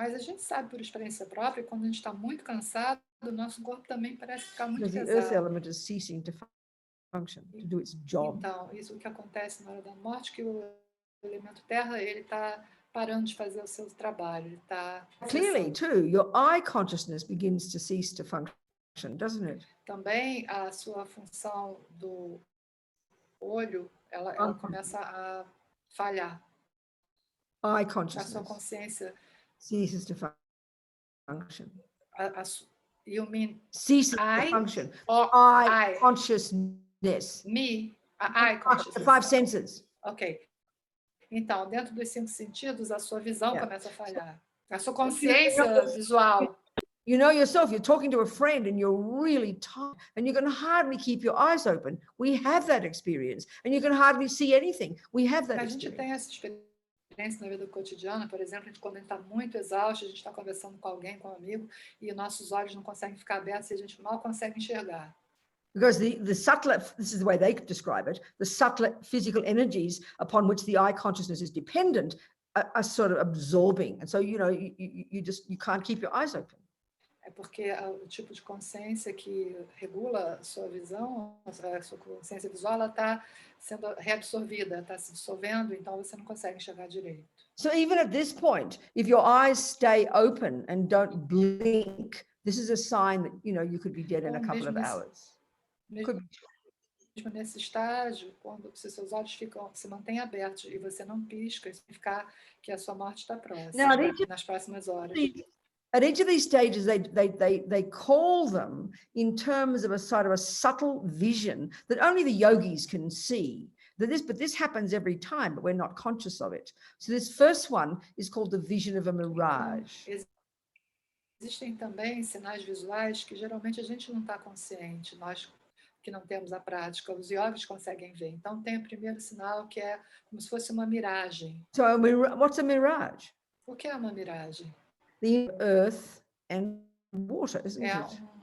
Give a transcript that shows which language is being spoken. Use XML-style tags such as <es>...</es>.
<pt>Mas a gente sabe por experiência própria, quando a gente está muito cansado, o nosso corpo também parece ficar muito pesado.</pt> <en>The earth element is ceasing to function, to do its job.</en> <pt>Então, isso que acontece na hora da morte, que o elemento terra, ele está parando de fazer o seu trabalho, ele está...</pt> <en>Clearly, too, your eye consciousness begins to cease to function, doesn't it?</en> <pt>Também a sua função do olho, ela começa a falhar.</pt> <en>Eye consciousness.</en> <pt>A sua consciência</pt> <en>ceases to function. You mean ceases to function? Or eye consciousness. Me? Eye consciousness. The five senses. Ok.</en> <pt>Então, dentro dos 5 sentidos, a sua visão começa a falhar. A sua consciência visual.</pt> <en>You know yourself, you're talking to a friend and you're really tired and you can hardly keep your eyes open. We have that experience. And you can hardly see anything. We have that experience.</en> <pt>A gente tem essa experiência na vida cotidiana, por exemplo, quando a gente está muito exausto, a gente está conversando com alguém, com um amigo, e nossos olhos não conseguem ficar abertos e a gente mal consegue enxergar.</pt> <en>Because the subtle, this is the way they describe it, the subtle physical energies upon which the eye consciousness is dependent are sort of absorbing. And so, you know, you can't keep your eyes open.</en> <pt>É porque o tipo de consciência que regula a sua visão, a sua consciência visual, ela está sendo reabsorvida, está se dissolvendo, então você não consegue enxergar direito.</pt> <en>So even at this point, if your eyes stay open and don't blink, this is a sign that, you know, you could be dead in a couple of hours.</en> <pt>Mesmo nesse estágio, quando se seus olhos se mantêm abertos e você não pisca, isso significa que a sua morte está próxima, nas próximas horas.</pt> <en>At each of these stages, they call them in terms of a sort of a subtle vision that only the yogis can see. But this happens every time, but we're not conscious of it. So this first one is called the vision of a mirage.</en> <pt>Existem também sinais visuais que geralmente a gente não está consciente, nós que não temos a prática, os yogis conseguem ver. Então tem o primeiro sinal que é como se fosse uma miragem.</pt> <en>So what's a mirage?</en> <pt>O que é uma miragem?</pt> <en>The earth and water, isn't it?</en>